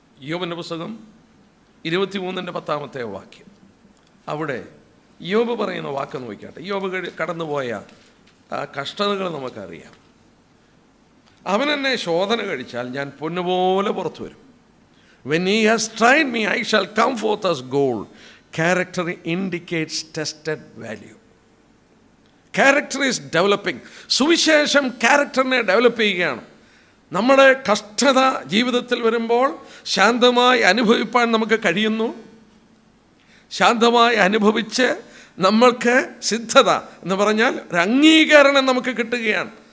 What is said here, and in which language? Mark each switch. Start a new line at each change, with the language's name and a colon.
Malayalam: യോബിൻ്റെ പുസ്തകം 23:10 വാക്യം. അവിടെ യോബ് പറയുന്ന വാക്ക് നോക്കിയാട്ടെ. യോബ് കടന്നുപോയ ആ കഷ്ടതകൾ നമുക്കറിയാം. അവൻ എന്നെ ശോധന കഴിച്ചാൽ ഞാൻ പൊന്നുപോലെ പുറത്തു വരും.
English: When he has tried me, I shall come forth as gold. Character indicates tested value. Character is developing.
Malayalam: സുവിശേഷം ക്യാരക്ടറിനെ ഡെവലപ്പ് ചെയ്യുകയാണ്. നമ്മുടെ കഷ്ടത ജീവിതത്തിൽ വരുമ്പോൾ ശാന്തമായി അനുഭവിപ്പാൻ നമുക്ക് കഴിയുന്നു. ശാന്തമായി അനുഭവിച്ച് നമ്മൾക്ക് സിദ്ധത എന്ന് പറഞ്ഞാൽ ഒരു അംഗീകരണം നമുക്ക് കിട്ടുകയാണ്.